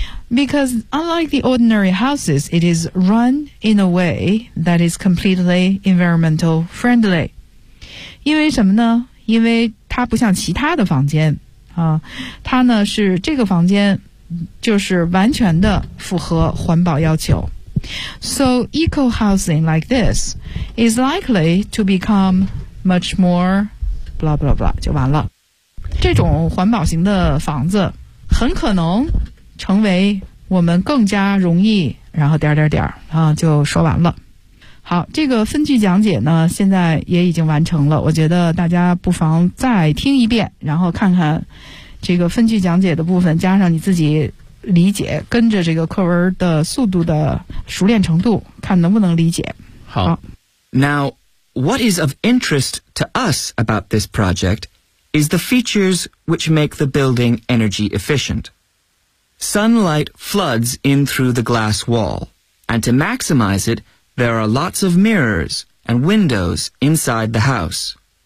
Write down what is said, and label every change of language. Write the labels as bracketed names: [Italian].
[English] Because unlike the ordinary houses, it is run in a way that is completely environmental friendly. [Chinese] 因为什么呢？因为它不像其他的房间、它呢是这个房间就是完全的符合环保要求。 [English] So eco-housing like this is likely to become much more blah blah [Chinese] blah 就完了，这种环保型的房子很可能成为我们更加容易然后点点点啊，就说完了。好，这个分句讲解呢现在也已经完成了，我觉得大家不妨再听一遍，然后看看这个分句讲解的部分加上你自己理解，跟着这个课文的速度的熟练程度看能不能理解。好， [English] Now what is of interest to us about this project is the features which make the building energy efficient. Sunlight floods in through the glass wall, and to maximize it there are lots of mirrors and windows inside the house.